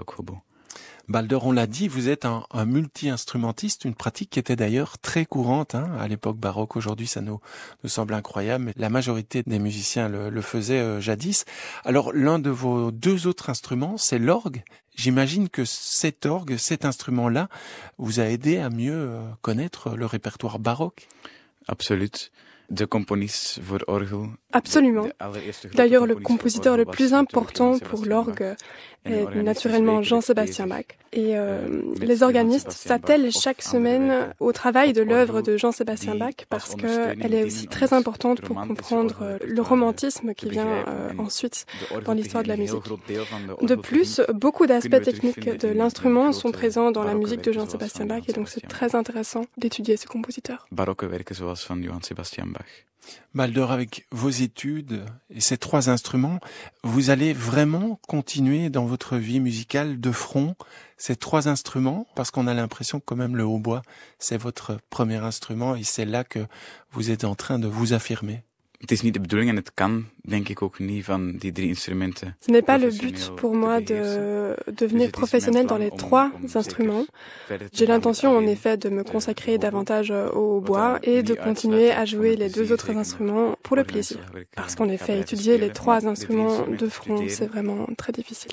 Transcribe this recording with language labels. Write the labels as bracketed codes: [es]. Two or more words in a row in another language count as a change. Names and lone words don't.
[fr] Balder, on l'a dit, vous êtes un multi-instrumentiste, une pratique qui était d'ailleurs très courante à l'époque baroque. Aujourd'hui, ça nous semble incroyable, mais la majorité des musiciens le faisaient jadis. Alors, l'un de vos deux autres instruments, c'est l'orgue. J'imagine que cet orgue, cet instrument-là, vous a aidé à mieux connaître le répertoire baroque. [nl] Absoluut. De componist voor orgel. [fr] Absolument. D'ailleurs, le compositeur le plus important pour l'orgue est naturellement Jean-Sébastien Bach. Et les organistes s'attellent chaque semaine au travail de l'œuvre de Jean-Sébastien Bach parce qu'elle est aussi très importante pour comprendre le romantisme qui vient ensuite dans l'histoire de la musique. De plus, beaucoup d'aspects techniques de l'instrument sont présents dans la musique de Jean-Sébastien Bach et donc c'est très intéressant d'étudier ce compositeur. [nl] Baroque werken zoals van Johann Sebastian Bach. [fr] Balder, avec vos études et ces trois instruments, vous allez vraiment continuer dans votre vie musicale de front ces trois instruments, parce qu'on a l'impression que quand même le hautbois, c'est votre premier instrument et c'est là que vous êtes en train de vous affirmer. [nl] Het is niet de bedoeling en het kan, denk ik ook niet, van die drie instrumenten. [fr] Ce n'est pas le but pour moi de devenir professionnel dans les trois instruments. J'ai l'intention en effet de me consacrer davantage au hautbois et de continuer à jouer les deux autres instruments pour le plaisir. Parce qu'en effet, étudier les trois instruments de front, c'est vraiment très difficile.